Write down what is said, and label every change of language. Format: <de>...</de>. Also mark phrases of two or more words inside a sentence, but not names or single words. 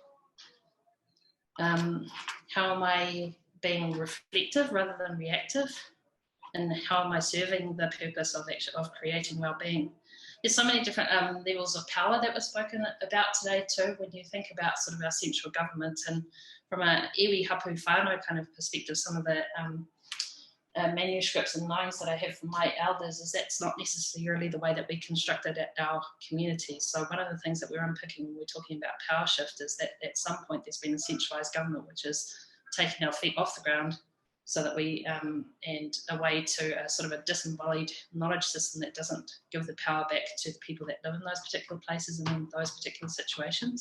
<en>How am I being reflective rather than reactive? And how am I serving the purpose of creating well-being? There's so many different levels of power that were spoken about today too, when you think about sort of our central government, and from a</en> <mi>iwi hapu whānau</mi> <en>kind of perspective, some of the manuscripts and knowings that I have from my elders is that's not necessarily the way that we constructed our communities. So one of the things that we're unpicking when we're talking about power shift is that at some point there's been a centralised government which is taking our feet off the ground, so that we, and a way to a sort of a disembodied knowledge system that doesn't give the power back to the people that live in those particular places and in those particular situations.</en>